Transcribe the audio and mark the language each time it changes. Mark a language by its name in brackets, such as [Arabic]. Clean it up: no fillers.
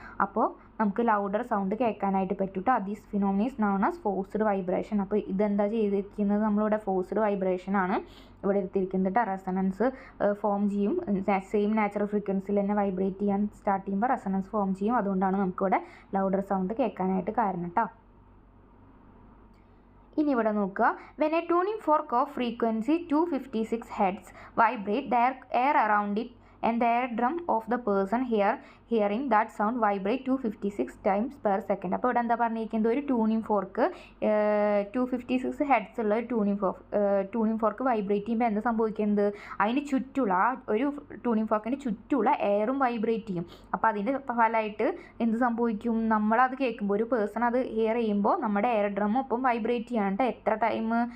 [Malayalam] അപ്പോൾ നമുക്ക് louder sound കേൾക്കാനായിട്ട് പറ്റും കേട്ടോ. [English] This phenomena is known as forced vibration. [Malayalam] അപ്പോൾ ഇതെന്താ ചെയ്തിരിക്കുന്നത്? നമ്മളിവിടെ ഫോഴ്സ്ഡ് വൈബ്രേഷൻ ആണ് ഇവിടെ എടുത്തിരിക്കുന്നത് കേട്ടോ. റെസണൻസ് ഫോം ചെയ്യും. സെയിം നാച്ചുറൽ ഫ്രീക്വൻസിയിൽ തന്നെ വൈബ്രേറ്റ് ചെയ്യാൻ സ്റ്റാർട്ട് ചെയ്യുമ്പോൾ റെസണൻസ് ഫോം ചെയ്യും. അതുകൊണ്ടാണ് നമുക്കിവിടെ ലൗഡർ സൗണ്ട് കേൾക്കാനായിട്ട് കാരണം കേട്ടോ. ഇനി ഇവിടെ നോക്കുക. [English] When a tuning fork of frequency 256 Hz vibrate, the air around it and the eardrum of the person hearing that sound vibrate 256 times per second. [Malayalam] അപ്പോൾ ഇവിടെ എന്താ പറഞ്ഞിരിക്കുന്നത്? ഒരു ട്യൂണിംഗ് ഫോർക്ക് 256 Hz ഉള്ള ഒരു ട്യൂണിംഗ് ഫോർക്ക് വൈബ്രേറ്റ് ചെയ്യുമ്പോൾ എന്താ സംഭവിക്കുന്നത്? അതിന് ചുറ്റുള്ള ഒരു ട്യൂണിംഗ് ഫോർക്കിൻ്റെ ചുറ്റുള്ള എയറും വൈബ്രേറ്റ് ചെയ്യും. അപ്പോൾ അതിൻ്റെ ഫലമായിട്ട് എന്ത് സംഭവിക്കും? നമ്മളത് കേൾക്കുമ്പോൾ, ഒരു പേഴ്സൺ അത് ഹിയർ ചെയ്യുമ്പോൾ നമ്മുടെ എയർ ഡ്രമ്മും ഒപ്പം വൈബ്രേറ്റ് ചെയ്യണം. എത്ര ടൈം?